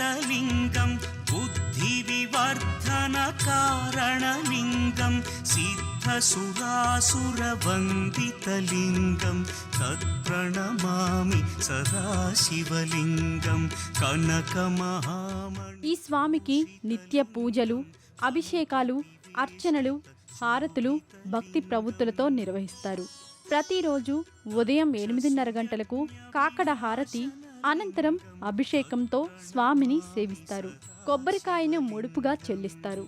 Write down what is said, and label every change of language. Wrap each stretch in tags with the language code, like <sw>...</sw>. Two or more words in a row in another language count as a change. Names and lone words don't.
<sa>सर्वसुगन्धसुलेपितलिङ्गं बुद्धिविवर्धनकारणलिङ्गं सिद्ध सिद्धसुरासुरवन्दितलिङ्गं तत्प्रणमामि सदा शिवलिङ्गं कनकमहामणि।</sa> <te>ఈ స్వామికి నిత్య పూజలు, అభిషేకాలు, అర్చనలు, హారతులు భక్తి ప్రవృత్తులతో నిర్వహిస్తారు. ప్రతిరోజు ఉదయం 8:30 గంటలకు కాకడ హారతి అనంతరం అభిషేకంతో స్వామిని సేవిస్తారు. కొబ్బరికాయను ముడుపుగా చెల్లిస్తారు.</te>